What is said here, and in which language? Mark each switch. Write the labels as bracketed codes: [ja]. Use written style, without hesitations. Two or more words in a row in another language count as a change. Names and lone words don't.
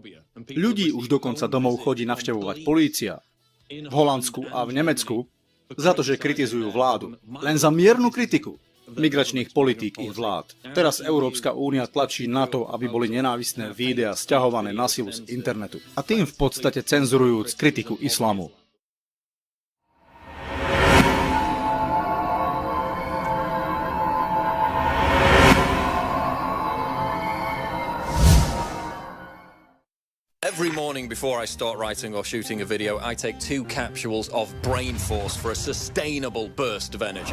[sk] Ľudí už dokonca domov chodí navštevovať polícia v Holandsku a v Nemecku za to, že kritizujú vládu. Len za miernu kritiku migračných politík ich vlád. Teraz Európska únia tlačí na to, aby boli nenávistné videá sťahované na silu z internetu. A tým v podstate cenzurujúc kritiku islamu. [en] Every morning before I start writing or shooting a video, I take 2 capsules of Brain Force for a sustainable burst of energy.